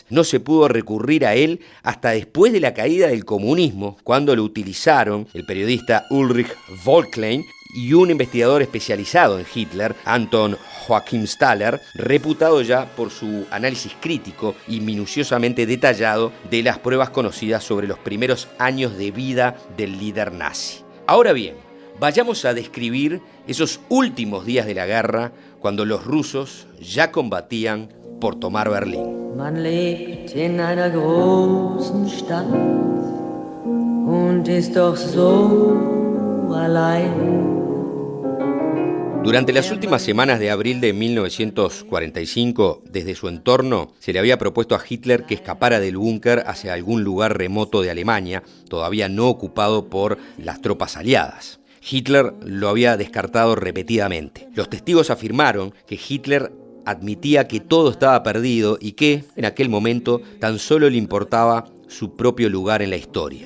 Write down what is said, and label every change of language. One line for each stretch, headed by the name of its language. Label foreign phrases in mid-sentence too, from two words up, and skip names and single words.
Spanish: No se pudo recurrir a él hasta después de la caída del comunismo, cuando lo utilizaron el periodista Ulrich Vollklein y un investigador especializado en Hitler, Anton Joachim Staller, reputado ya por su análisis crítico y minuciosamente detallado de las pruebas conocidas sobre los primeros años de vida del líder nazi. Ahora bien, vayamos a describir esos últimos días de la guerra, cuando los rusos ya combatían por tomar Berlín.
German: Man lebt in einer großen Stadt und ist doch so allein.
Spanish: Durante las últimas semanas de abril de 1945, desde su entorno, se le había propuesto a Hitler que escapara del búnker hacia algún lugar remoto de Alemania, todavía no ocupado por las tropas aliadas. Hitler lo había descartado repetidamente. Los testigos afirmaron que Hitler admitía que todo estaba perdido y que, en aquel momento, tan solo le importaba su propio lugar en la historia.